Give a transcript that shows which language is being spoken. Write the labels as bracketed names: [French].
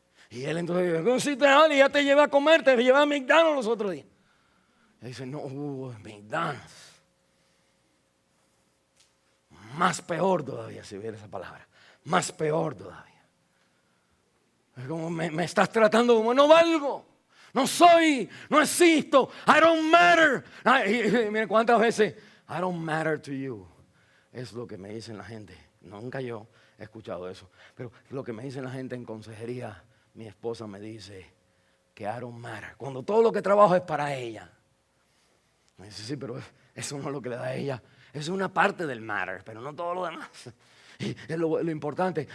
[Spanish] Y él entonces dice, si te vale, ya te llevé a comer, te llevé a McDonald's los otros días. Y dice, no, McDonald's. Más peor todavía, si hubiera esa palabra. Más peor todavía. Es como me estás tratando como no valgo. No soy, no existo, [English] I don't matter. [Spanish] Miren cuántas veces, [English] I don't matter to you. [Spanish] Es lo que me dicen la gente. Nunca yo he escuchado eso. Pero lo que me dicen la gente en consejería, mi esposa me dice que [English] I don't matter. [Spanish] Cuando todo lo que trabajo es para ella. Me dice, sí, pero eso no es lo que le da a ella. Es una parte del matter, pero no todo lo demás. Y es lo importante.